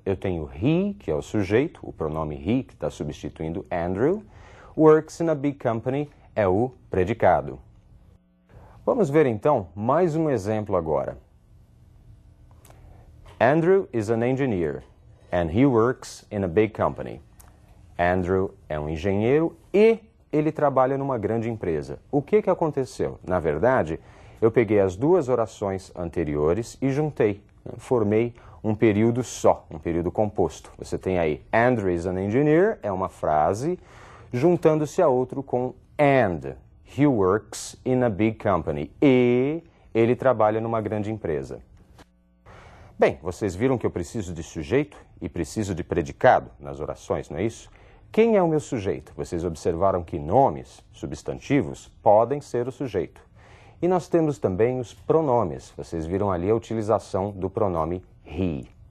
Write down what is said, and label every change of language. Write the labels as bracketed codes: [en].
[pt] Eu tenho he, que é o sujeito, o pronome he, que está substituindo Andrew. [en] Works in a big company [pt] é o predicado. Vamos ver então mais um exemplo agora. [en] Andrew is an engineer and he works in a big company. [pt] Andrew é um engenheiro e ele trabalha numa grande empresa. O que aconteceu? Na verdade, eu peguei as duas orações anteriores e juntei, formei um período só, um período composto. Você tem aí, [en] Andrew is an engineer, [pt] é uma frase, juntando-se a outro com and. [en] He works in a big company. [pt] E ele trabalha numa grande empresa. Bem, vocês viram que eu preciso de sujeito e preciso de predicado nas orações, não é isso? Quem é o meu sujeito? Vocês observaram que nomes, substantivos, podem ser o sujeito. E nós temos também os pronomes. Vocês viram ali a utilização do pronome he.